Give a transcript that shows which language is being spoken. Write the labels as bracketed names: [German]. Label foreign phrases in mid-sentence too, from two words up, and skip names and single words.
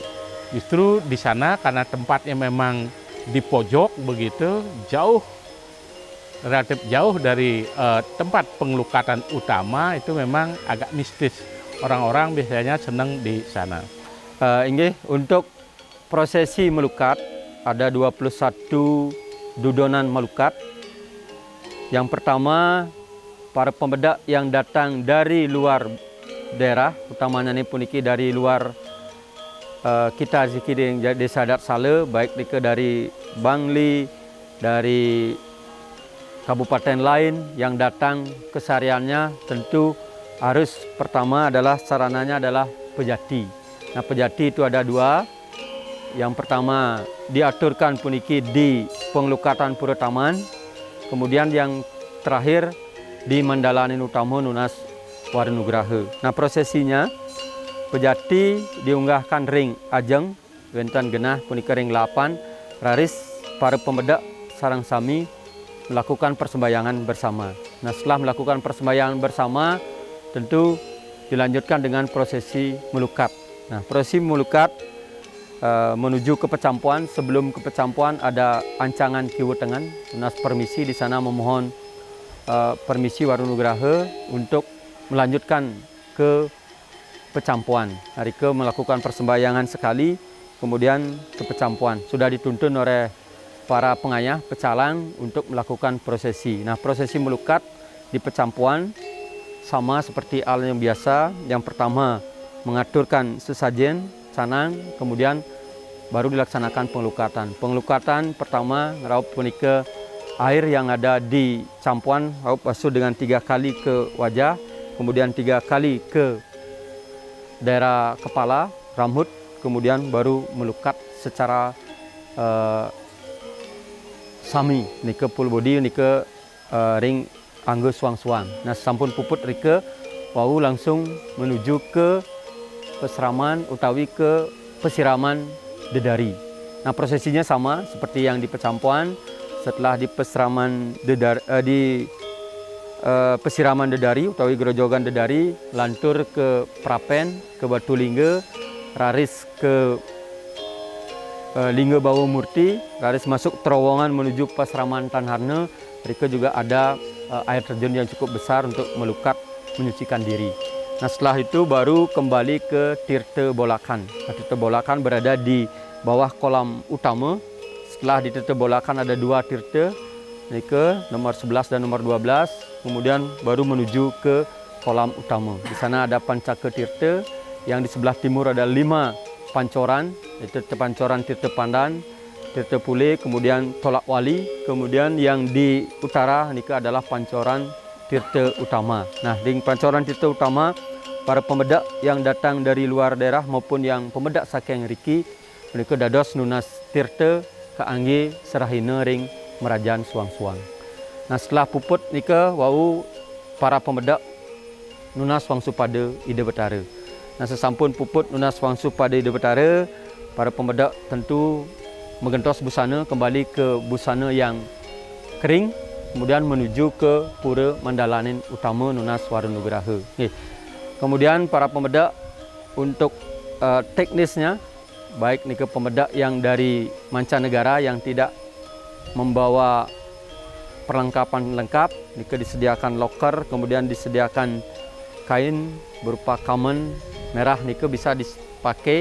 [Indonesian] Justru di sana karena tempatnya memang di pojok begitu, relatif jauh dari tempat pengelukatan utama, itu memang agak mistis. Orang-orang biasanya senang di sana. Untuk prosesi melukat ada 21 dudonan melukat. Yang pertama, para pemedak yang datang dari luar daerah, utamanya ini puniki dari luar kita zikir desa adat Sale, baik dari Bangli, dari kabupaten lain yang datang kesehariannya, tentu harus pertama adalah sarananya adalah pejati. Nah, pejati itu ada dua. Yang pertama diaturkan puniki di pengelukatan Pura Taman, kemudian yang terakhir di Mandalanin Utama Nunas Warnugraha. Nah, prosesinya pejati diunggahkan [Balinese] ring ajeng wenten genah punika ring 8, raris [Indonesian] para pemedak [Balinese] sarang sami [Indonesian] melakukan persembahyangan bersama. Nah, setelah melakukan persembahyangan bersama tentu dilanjutkan dengan prosesi melukat. Nah, prosesi melukat menuju ke pecampuan. Sebelum ke pecampuan ada ancangan kiwetengan, Nunas permisi di sana memohon permisi Warnugraha untuk melanjutkan ke pecampuan. Hari ke melakukan persembahyangan sekali, kemudian ke pecampuan. Sudah dituntun oleh para pengayah pecalang untuk melakukan prosesi. Nah, prosesi melukat di pecampuan sama seperti hal yang biasa. Yang pertama mengaturkan sesajen, canang, kemudian baru dilaksanakan pengelukatan. Pengelukatan pertama raup punika air yang ada di campuan raup basuh dengan 3 kali ke wajah, kemudian 3 kali ke daerah kepala, rambut, kemudian baru melukat secara sami, nike [English] full body, [Balinese] nike ring anggo suang-suang. [Indonesian] Nah, [Balinese] sampun puput rike, wau [Indonesian] langsung menuju ke peseraman utawi ke pesiraman dedari. Nah, prosesinya sama seperti yang di pecampuan. Setelah di pesiraman dedari, pesiraman dedari utawi Grojogan Dedari, lantur ke Prapen, ke Batu Lingga, raris ke Lingga Bawa Murti, raris masuk terowongan menuju Peseraman Tan Hane. Mereka juga ada air terjun yang cukup besar untuk melukat, menyucikan diri. Nah, setelah itu baru kembali ke Tirta Bolakan. Nah, Tirta Bolakan berada di bawah kolam utama. Setelah di Tirta Bolakan ada 2 tirta, ke nomor 11 dan nomor 12, kemudian baru menuju ke kolam utama. Di sana ada Pancaka Tirta, yang di sebelah timur ada 5 pancoran, yaitu pancoran Tirta Pandan, Tirta Pule, kemudian Tolak Wali, kemudian yang di utara ini adalah pancoran Tirta Utama. Nah, di pancoran Tirta Utama para pemedak yang datang dari luar daerah maupun yang pemedak [Balinese] saking riki [Indonesian] mereka [Balinese] dados nunas tirta kaangge serahina ring Merajaan Suang-Suang. [Indonesian] Nah setelah [Balinese] puput nika wau [Indonesian] para pemedak nunas wangsu pada Ida Betara. Nah [Balinese] sesampun puput [Indonesian] nunas wangsu pada Ida Betara, para pemedak tentu menggentos busana kembali ke busana yang kering, kemudian menuju ke pura Mandalanin utama Nunas Warunugraha. Kemudian para pemedak untuk teknisnya, baik nika pemedak yang dari mancanegara yang tidak membawa perlengkapan lengkap, nika disediakan loker, kemudian disediakan kain berupa kamen merah, nika bisa dipakai.